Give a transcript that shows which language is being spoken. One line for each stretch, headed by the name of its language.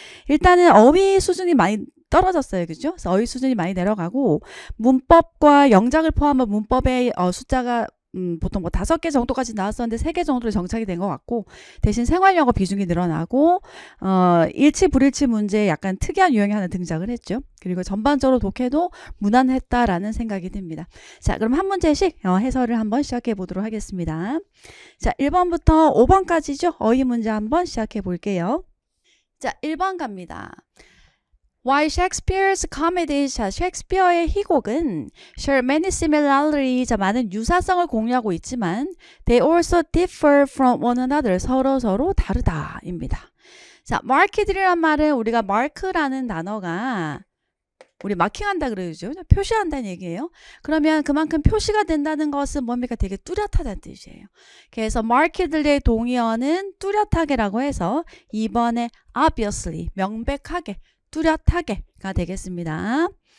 Korean: 일단은 어휘 수준이 많이 떨어졌어요. 그죠? 그래서 어휘 수준이 많이 내려가고 문법과 영작을 포함한 문법의 숫자가 보통 뭐 5개 정도까지 나왔었는데 3개 정도로 정착이 된 것 같고, 대신 생활영어 비중이 늘어나고 일치 불일치 문제에 약간 특이한 유형이 하나 등장을 했죠. 그리고 전반적으로 독해도 무난했다라는 생각이 듭니다. 자, 그럼 한 문제씩 해설을 한번 시작해 보도록 하겠습니다. 자, 1번부터 5번까지죠. 어휘 문제 한번 시작해 볼게요. 자, 1번 갑니다.
English: While Shakespeare's comedies,
Korean: 셰익스피어의 희곡은
English: share many similarities,
Korean: 많은 유사성을 공유하고 있지만
English: they also differ from one another,
Korean: 서로 다르다입니다. 자, marked이란 말은 우리가 mark라는 단어가 우리 마킹한다 그러죠. 표시한다는 얘기예요. 그러면 그만큼 표시가 된다는 것은 뭡니까? 되게 뚜렷하다는 뜻이에요. 그래서 marked의 동의어는 뚜렷하게라고 해서 2번에 obviously, 명백하게, 뚜렷하게가 되겠습니다.